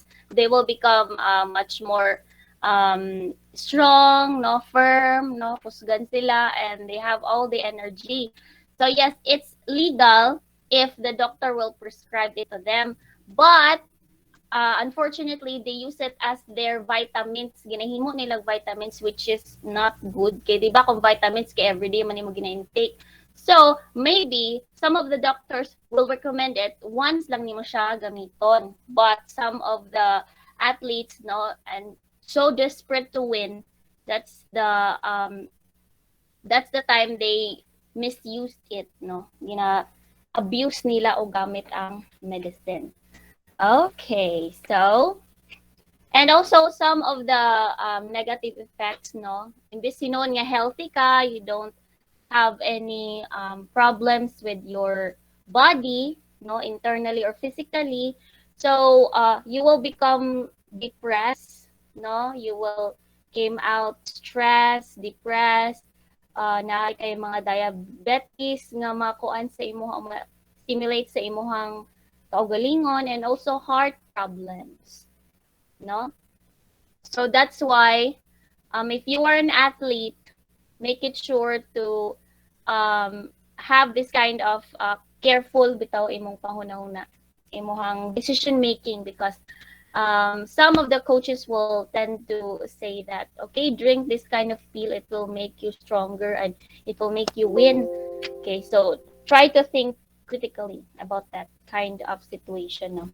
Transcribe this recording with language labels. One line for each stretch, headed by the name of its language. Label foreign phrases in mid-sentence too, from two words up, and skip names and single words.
English: They will become much more strong, no, firm,
Cebuano: no, kusgan sila,
English: and they have all the energy. So yes, it's legal if the doctor will prescribe it to them, but unfortunately, they use it as their vitamins.
Cebuano: Ginahimo nilang vitamins,
English: which is not good.
Cebuano: Kaya di ba kung vitamins kay everyday man mo gina-intake.
English: So, maybe some of the doctors will recommend it once
Cebuano: lang nimo siya gamiton.
English: But some of the athletes, no, and so desperate to win, that's the time they misused it, no.
Cebuano: Abuse nila o gamit ang medicine.
English: Okay, so, and also some of the negative effects, no?
Cebuano: Imbis sinon nga healthy ka,
English: you don't have any problems with your body, no, internally or physically. So you will become depressed, no? You will came out stressed, depressed,
Cebuano: na kay mga diabetes nga makuan sa imong stimulate sa imong kaugalingon,
English: and also heart problems, no? So that's why if you are an athlete, make it sure to have this kind of careful
Cebuano: bitaw imong panghunahuna, imong
English: decision making, because some of the coaches will tend to say that, okay, drink this kind of pill, it will make you stronger and it will make you win. Okay, so try to think critically about that kind of situation, no?